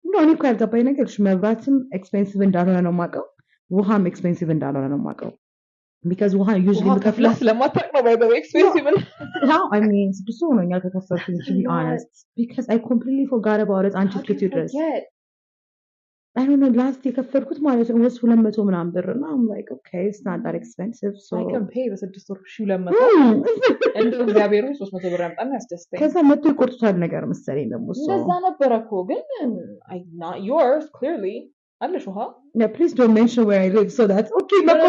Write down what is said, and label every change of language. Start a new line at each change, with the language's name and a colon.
Amharic: ነው እኔ እኮ ያልገባኝ ነገር መብራትም ኤክስፔንሲቭ እንዳልሆነ ነው የማውቀው ውሃም ኤክስፔንሲቭ እንዳልሆነ ነው የማውቀው because ውሃ usually ከፍላ ስለማታውቅ ነው
English: by the way expensive how I mean
Amharic: ስድስት ሆኖኛል ከከፈልኩኝ
English: to be honest because I completely forgot about it until
Amharic: ስትዩ ድረስ
English: I don't know last
Amharic: የከፈልኩት ማለት ነው
English: was 200 ምናምን ብር እና I'm like okay it's not that expensive so I can pay
Amharic: በስድስት ወር 200 እንደው እግዚአብሔር 300 ብር ያምጣና ያስደስተኝ ከዛ መጥቶ ይቆርጡታል ነገር መሰለኝ ደግሞ እንደዛ ነበረ እኮ ግን
English: not yours clearly
Amharic: አለሽ ውሃ
English: yeah please don't mention where I live so that's okay